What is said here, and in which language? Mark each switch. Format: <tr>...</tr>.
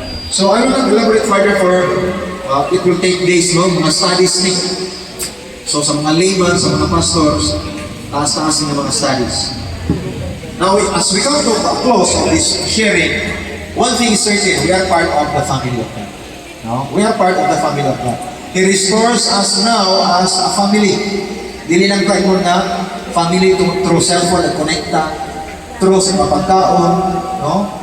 <en>So I will not elaborate further for it will take days, no?</en> <ceb>Mga studies ni. So sa mga layman, sa mga pastors, taas-taas ng mga studies.</ceb> <en>Now, as we come to a close of this sharing, one thing is certain, we are part of the family of God. No? We are part of the family of God. He restores us now as a family.</en> <ceb>Dili lang tayo na family through cellphone at connecta, through sa pagkaon, no?</ceb>